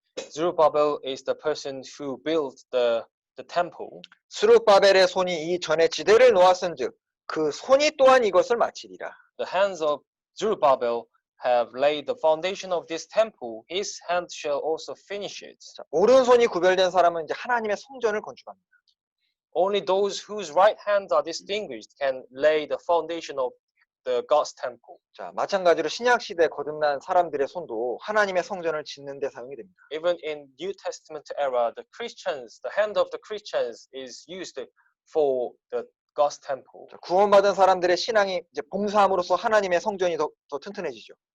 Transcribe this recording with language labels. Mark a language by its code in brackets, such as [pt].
[en] Zerubbabel is the person who built the temple. [ko] 스룹바벨의 손이 이 전에 지대를 놓았은즉 그 손이 또한 이것을 마치리라. [en] The hands of Zerubbabel have laid the foundation of this temple. His hand shall also finish it. [ko] 자, 오른손이 구별된 사람은 이제 하나님의 성전을 건축합니다. [en] Only those whose right hands are distinguished can lay the foundation of the God's temple. [ko] 자, 마찬가지로 신약 시대에 거듭난 사람들의 손도 하나님의 성전을 짓는 데 사용이 됩니다. [en] Even in New Testament era, the hand of the Christians is used for the God's temple. [ko] 자, 구원받은 사람들의 신앙이 이제 봉사함으로써 하나님의 성전이 더 튼튼해지죠.